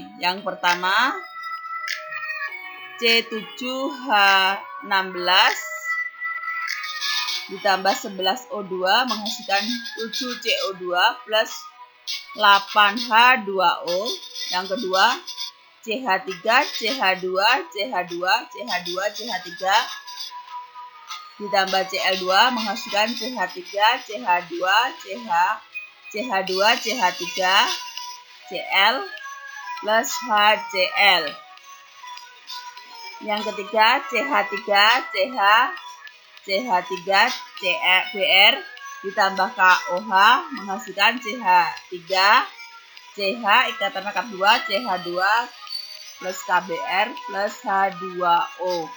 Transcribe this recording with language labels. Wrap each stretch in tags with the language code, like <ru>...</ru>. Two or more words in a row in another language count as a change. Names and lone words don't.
<id>Yang pertama, C7H16 ditambah 11O2 menghasilkan 7CO2 plus 8H2O. Yang kedua, CH3, CH2, CH2, CH2, CH3 ditambah Cl2 menghasilkan CH3, CH2, CH2, CH3, Cl plus HCl. Yang ketiga, CH3, CH, CH3, Br ditambah KOH menghasilkan CH3, CH ikatan lengkap 2, CH2 plus KBr plus H2O.</id>